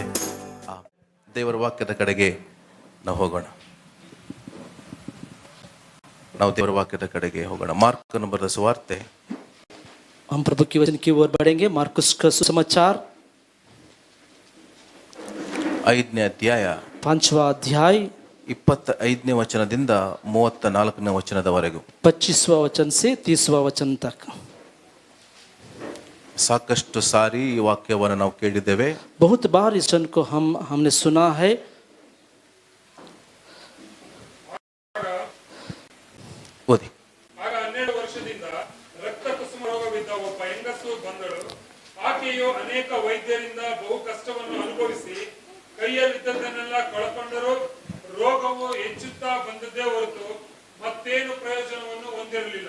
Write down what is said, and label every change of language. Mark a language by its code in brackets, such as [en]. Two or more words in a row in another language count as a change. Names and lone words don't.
[kn] ದೇವರ ವಾಕ್ಯದ ಕಡೆಗೆ ನಾವು ಹೋಗೋಣ. ನಾವು ದೇವರ ವಾಕ್ಯದ ಕಡೆಗೆ ಹೋಗೋಣ. ಮಾರ್ಕನ ಬರೆದ ಸುವಾರ್ತೆ. [hi] हम प्रभु की वचन की ओर बढ़ेंगे. मार्कुस का सुसमाचार [kn] 5ನೇ ಅಧ್ಯಾಯ [hi] 5वां अध्याय [kn] 25ನೇ ವಚನದಿಂದ 34ನೇ ವಚನದವರೆಗೂ. [hi] 25वां वचन से 30वां वचन तक. [kn] ಸಾಕಷ್ಟು ಸಾರಿ ಈ ವಾಕ್ಯವನ್ನು ನಾವು ಕೇಳಿದ್ದೇವೆ. [hi] बहुत बार इस वचन को हमने सुना है. [kn] ಓದಿ. ಆಗ 12 ವರ್ಷದಿಂದ ರಕ್ತ ಕುಸುಮ ರೋಗವಿದ್ದ ಒಬ್ಬ ಹೆಂಗಸು ಬಂದಳು. ಆಕೆಯು ಅನೇಕ ವೈದ್ಯರಿಂದ ಬಹು ಕಷ್ಟವನ್ನು ಅನುಭವಿಸಿ ಕೈಯಲ್ಲಿದ್ದದನ್ನೆಲ್ಲ ಕಳಕೊಂಡರೂ ರೋಗವು ಹೆಚ್ಚುತ್ತಾ ಬಂದದ್ದೇ ಹೊರತು ಮತ್ತೇನು ಪ್ರಯೋಜನವನ್ನು ಹೊಂದಿರಲಿಲ್ಲ.